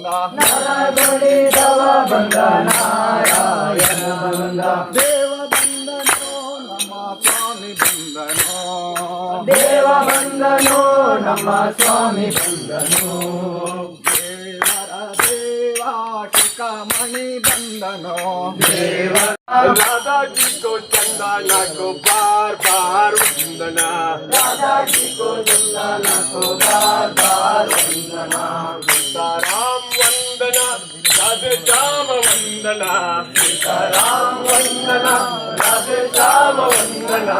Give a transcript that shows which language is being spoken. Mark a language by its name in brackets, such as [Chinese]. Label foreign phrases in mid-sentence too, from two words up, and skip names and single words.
[Kannada] ನರದೊಳಿದವ ಬಂದ ನಾರಾಯಣ ಬಂದ ದೇವ ಬಂದನೋ ನಮ್ಮ ಸ್ವಾಮಿ ಬಂದನೋ ದೇವ ಬಂದನು ನಮ್ಮ ಸ್ವಾಮಿ ಬಂದನು ದೇವರ ದೇವ ಚಿಕ್ಕಮಣಿ ಬಂದನೋ ದೇವ [Hindi] दादाजी को चंदना को बार बार वंदना दादाजी को चंदना को बार बार वंदना सीताराम वंदना राधे श्याम वंदना सीताराम वंदना राधे श्याम वंदना